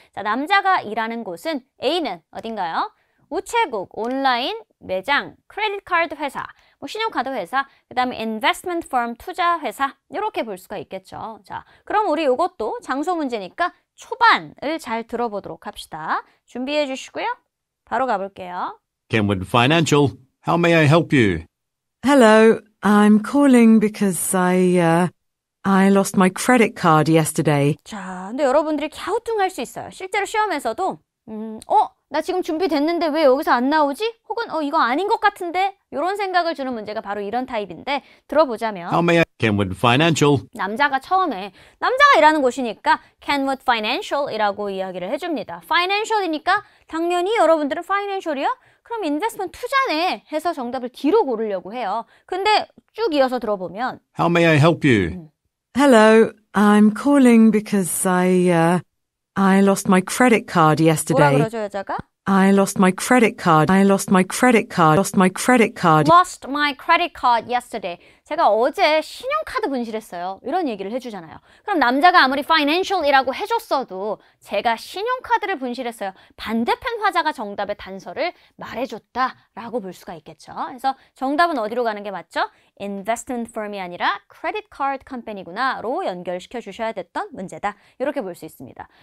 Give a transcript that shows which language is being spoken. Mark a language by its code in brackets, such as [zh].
[ko] 자, 남자가 일하는 곳은 A는 어딘가요? 우체국, 온라인, 매장, 크레딧 카드 회사, 신용카드 회사, 그 다음에 [en] investment firm, [ko] 투자 회사 이렇게 볼 수가 있겠죠. 자, 그럼 우리 이것도 장소 문제니까 초반을 잘 들어보도록 합시다. 준비해 주시고요. 바로 가볼게요. [en] Kenwood Financial, how may I help you? Hello, I'm calling because I lost my credit card yesterday. [ko] 자, 근데 여러분들이 갸우뚱할 수 있어요. 실제로 시험에서도 나 지금 준비됐는데 왜 여기서 안 나오지? 혹은 이거 아닌 것 같은데? 이런 생각을 주는 문제가 바로 이런 타입인데 들어보자면 [en] How may I? Kenwood Financial. [ko] 남자가 처음에 남자가 일하는 곳이니까 Kenwood Financial이라고 이야기를 해줍니다. Financial이니까 당연히 여러분들은 Financial이요? 그럼 인베스트먼트 투자네 해서 정답을 뒤로 고르려고 해요. 근데 쭉 이어서 들어보면 [en] How may I help you? Hello, I'm calling because I lost my credit card [ko] 뭐라 [en] yesterday. [ko] 그러죠 여자가? [en] I lost my credit card. I lost my credit card. Lost my credit card. Lost my credit card yesterday. [ko] 제가 어제 신용카드 분실했어요. 이런 얘기를 해주잖아요. 그럼 남자가 아무리 financial이라고 해줬어도 제가 신용카드를 분실했어요. 반대편 화자가 정답의 단서를 말해줬다라고 볼 수가 있겠죠. 그래서 정답은 어디로 가는 게 맞죠? [en] investment firm [ko] 이 아니라 [en] credit card company [ko] 구나로 연결시켜 주셔야 됐던 문제다. 이렇게 볼 수 있습니다.